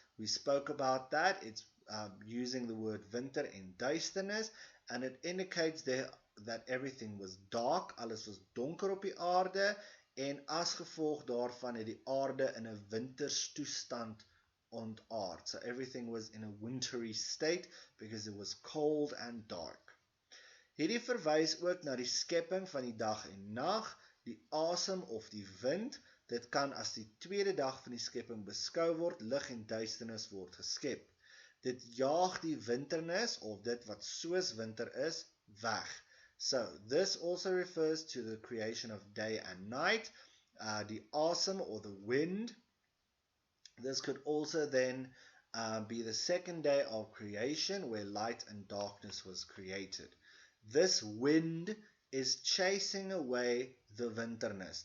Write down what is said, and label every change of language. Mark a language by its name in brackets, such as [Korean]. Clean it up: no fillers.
[English] We spoke about that. It's using the word winter in duisternis, and it indicates there that everything was dark, [Afrikaans] alles was donker op die aarde, en as gevolg daarvan het die aarde in 'n winterstoestand ontaard. [English] So everything was in a wintry state because it was cold and dark. [Afrikaans] Hierdie verwys ook na die skepping van die dag en nag, die asem of die wind. Dit kan as die tweede dag van die skepping beskou word, lig en duisternis word geskep. Dit jaag die winternis of dit wat soos winter is, weg. [English] So, this also refers to the creation of day and night, the asem or the wind. This could also then be the second day of creation where light and darkness was created. This wind is chasing away the winternis.